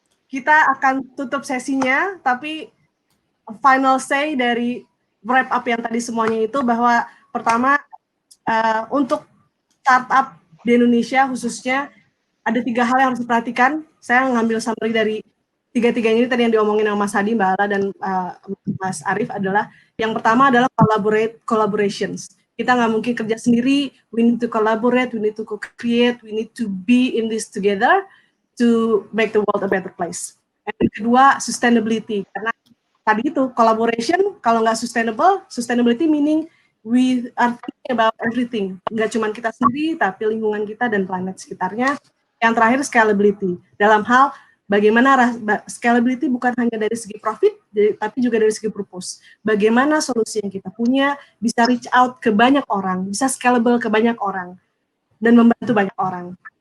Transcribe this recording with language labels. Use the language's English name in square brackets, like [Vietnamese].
[Indonesian] Kita akan tutup sesinya, tapi final say dari wrap up yang tadi semuanya itu bahwa pertama, untuk startup di Indonesia khususnya ada 3 hal yang harus diperhatikan. Saya ngambil summary dari 3-tiganya ini tadi yang diomongin sama Mas Hadi, Mbak Ala, dan Mas Arief adalah yang pertama adalah collaborations. Kita nggak mungkin kerja sendiri, [English] we need to collaborate, we need to co-create, we need to be in this together to make the world a better place. [Indonesian] Dan kedua, sustainability. Karena tadi itu, collaboration, kalau nggak sustainable, [English] sustainability meaning we are thinking about everything. [Indonesian] Nggak cuma kita sendiri, tapi lingkungan kita dan planet sekitarnya. Yang terakhir, scalability. Dalam hal bagaimana scalability bukan hanya dari segi profit, tapi juga dari segi purpose. Bagaimana solusi yang kita punya bisa [English] reach out [Indonesian] ke banyak orang, bisa scalable ke banyak orang, dan membantu banyak orang.